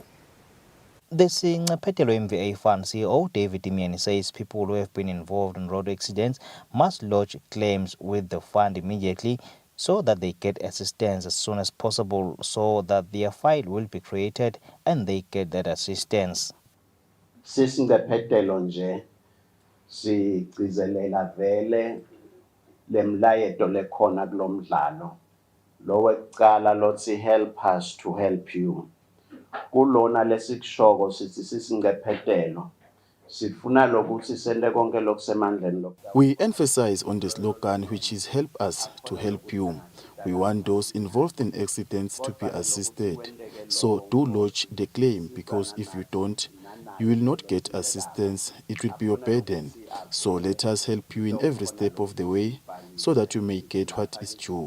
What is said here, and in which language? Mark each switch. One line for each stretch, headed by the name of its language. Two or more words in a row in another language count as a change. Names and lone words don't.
English: The Petelo MVA Fund CEO David Mieni says people who have been involved in road accidents must lodge claims with the fund immediately so that they get assistance as soon as possible, so that their file will be created and they get that assistance.
Swati: Sisingephetelo nje sigcizelela vele lemlayeto lekhona kulomdlalo lo wekucala lothi
English: help us to help you
Swati: kulona lesikushoko sithi sisingephetelo sifuna lokuthi sente konke lokusemandleni lo.
English: We emphasize on the slogan, which is help us to help you. We want those involved in accidents to be assisted. So do lodge the claim, because if you don't, you will not get assistance. It will be your burden. So let us help you in every step of the way so that you may get what is due.